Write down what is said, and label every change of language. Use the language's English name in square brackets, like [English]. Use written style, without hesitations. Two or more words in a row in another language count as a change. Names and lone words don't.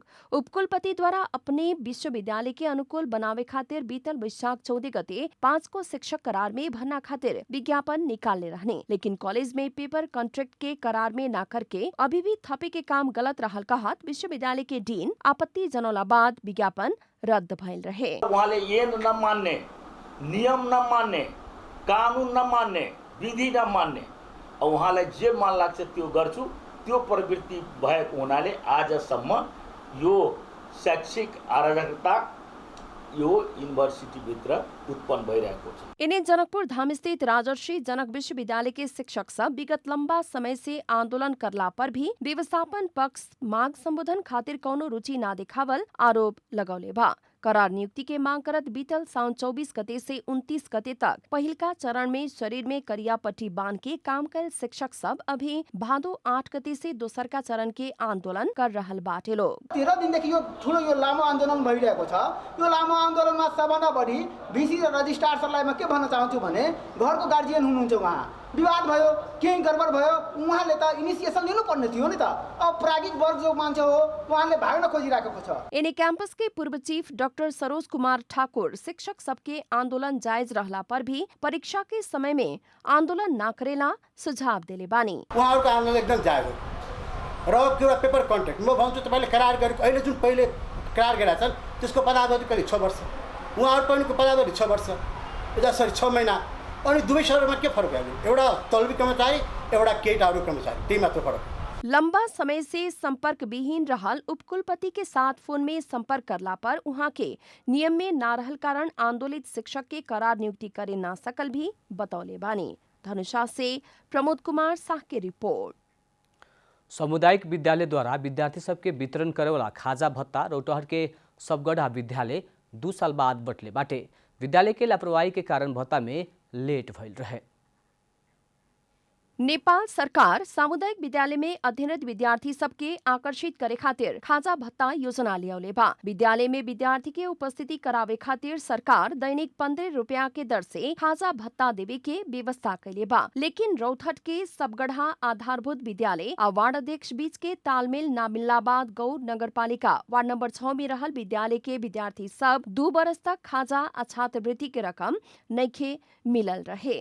[Bhojpuri] उपकुलपति द्वारा अपने विश्वविद्यालय के अनुकूल बनावे खातिर बीतल वैशाख 14 गते 5 को शिक्षक करार में भरना खातिर विज्ञापन निकालने रहने, लेकिन कॉलेज में [English] paper contract [Bhojpuri] के करार में ना करके अभी भी थपे के काम गलत रहल कहत विश्वविद्यालय के डीन आपत्ति जनौला बाद विज्ञापन रद्द भइल रहे। [Nepali] उहाँले ऐन न मान्ने, नियम न मान्ने, कानून न मान्ने, विधि न मान्ने, उहाँलाई जे मन लाग्छ त्यो गर्छु त्यो प्रवृत्ति भएको हुनाले आजसम्म यो शैक्षिक अराजकता यो युनिभर्सिटीभित्र उत्पन्न भइरहेको छ। [Bhojpuri] इन्हें जनकपुर धाम स्थित राजर्षि जनक विश्वविद्यालय के शिक्षक सब विगत लंबा समय से आंदोलन करला पर भी व्यवस्थापन पक्ष मांग संबोधन खातिर कौनो रुचि ना दिखावल आरोप लगौले बा। करार नियुक्ति के मांग करत बीतल साउन 24 गते से 29 गते तक पहिलका चरण में शरीर में करिया पट्टी बांध के काम कर शिक्षक सब अभी भादो 8 गते से दोसरका चरण के आंदोलन कर रहल बाटे लोग। [Nepali] 13 दिनदेखि यो ठुलो यो लामो आन्दोलन भइरहेको छ। यो लामो आन्दोलनमा सबभन्दा बढी बीसी र रजिस्ट्रार सरलाई म के भन्न चाहन्छु भने घरको गार्जियन हुनुहुन्छ, उहाँ विवाद भयो, केही गडबड भयो, उहाँले त इनिसिएसन लिनुपर्ने थियो नि त। अब प्राज्ञिक वर्ग जो मान्छे हो उहाँले भाग्न खोजिरहेको छ। [Bhojpuri] एने क्याम्पस के पूर्व चीफ डॉक्टर सरोज कुमार ठाकुर शिक्षक सबके आंदोलन जायज रहला पर भी परीक्षा के समय में आंदोलन ना करेला सुझाव देले बानी। [Nepali] उहाँहरुको आन्दोलन एकदम जायज हो र एउटा [English] paper contract [Nepali] म भन्छु तपाईले करार गरेको अहिले जुन पहिले करार गरेका छन् त्यसको पदावधि कहिले 6 वर्ष, उहाँहरु पहिलेको पदावधि 6 वर्ष, सरी 6 महिना, अनि दुवै शहरमा के फरक भयो? एउटा तलबी कर्मचारी एउटा केटाहरू कर्मचारी, त्यही मात्र फरक। [Bhojpuri] लंबा समय से संपर्क विहीन रहल उपकुलपति के साथ फोन में संपर्क करला पर उहाँ के नियम में ना रहल कारण आंदोलित शिक्षक के करार नियुक्ति करे ना सकल भी बतौले बानी। धनुषा से प्रमोद कुमार शाह के रिपोर्ट। सामुदायिक विद्यालय द्वारा विद्यार्थी सबके वितरण करे वाला खाजा भत्ता रौटहट के सबगढ़ा विद्यालय 2 साल बाद बटले बाटे। विद्यालय के लापरवाही के कारण भत्ता में लेट भइल रहे। नेपाल सरकार सामुदायिक विद्यालय में अध्ययनरत विद्यार्थी सबके आकर्षित करे खातिर खाजा भत्ता योजना लियाउले बा। विद्यालय में विद्यार्थी के उपस्थिति करावे खातिर सरकार दैनिक 15 रुपया के दर से खाजा भत्ता देवे के व्यवस्था कैले बा, लेकिन रौतहट के सबगढ़ा आधारभूत विद्यालय और वार्ड अध्यक्ष बीच के तालमेल ना मिलला बाद गौर नगरपालिका वार्ड नंबर 6 में रहल विद्यालय के विद्यार्थी सब 2 बरस तक खाजा आ छात्रवृत्ति के रकम नइखे मिलल रहे।